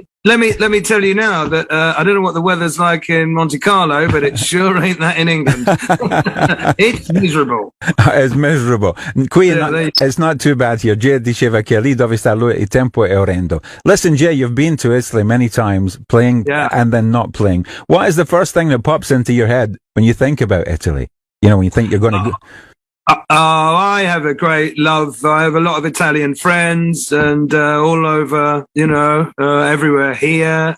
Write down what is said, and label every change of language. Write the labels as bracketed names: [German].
[English] Let me tell you now that I don't know what the weather's like in Monte Carlo, but it sure ain't that in England. It's miserable. It's miserable. Qui it's not too bad here. [Italian] Jay diceva che lì dove sta lui il tempo è orrendo. [English] Listen, Jay, you've been to Italy many times, playing and then not playing. What is the first thing that pops into your head when you think about Italy? You know, when you think you're going to go... I have a great love. I have a lot of Italian friends and all over, everywhere here.